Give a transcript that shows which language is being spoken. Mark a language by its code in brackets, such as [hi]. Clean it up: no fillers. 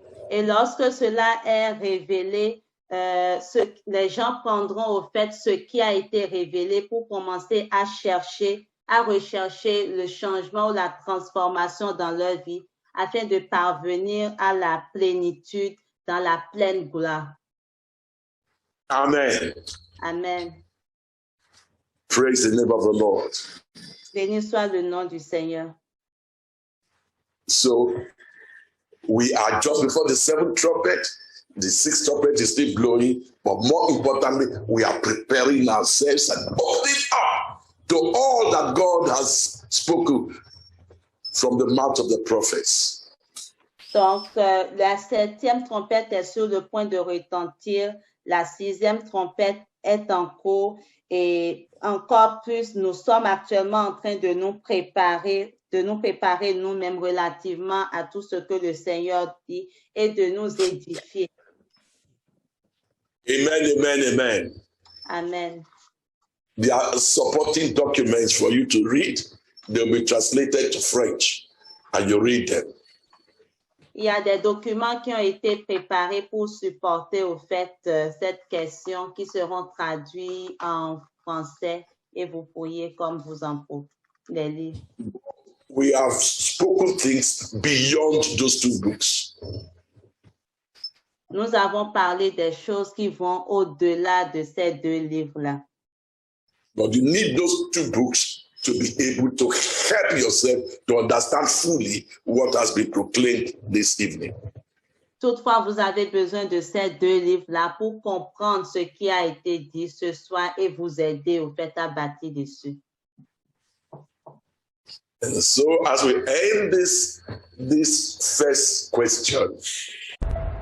[fr] Et lorsque cela est révélé, les gens prendront au fait ce qui a été révélé pour commencer à rechercher le changement ou la transformation dans leur vie afin de parvenir à la plénitude dans la pleine gloire. Amen. Amen. [en] Praise the name of the Lord. [fr] Béni soit le nom du Seigneur. [en] So we are just before the 7th trumpet. The 6th trumpet is still blowing, but more importantly, we are preparing ourselves and opening up to all that God has spoken from the mouth of the prophets. [fr] Donc, la 7e trompette est sur le point de retentir, la 6e trompette est en cours et encore plus, nous sommes actuellement en train de nous préparer nous-mêmes relativement à tout ce que le Seigneur dit et de nous édifier. Amen, amen, amen. Amen. [en] There are supporting documents for you to read. They'll be translated to French, and you read them. [fr] Il y a des documents qui ont été préparés pour supporter au fait cette question qui seront traduits en français et vous pourriez comme vous en les lire. [en] We have spoken things beyond those two books. [fr] Nous avons parlé des choses qui vont au-delà de ces deux livres-là. [en] But you need those two books to be able to help yourself to understand fully what has been proclaimed this evening. [fr] Toutefois, vous avez besoin de ces deux livres-là pour comprendre ce qui a été dit ce soir et vous aider au fait à bâtir dessus. [en] And so as we end this first question,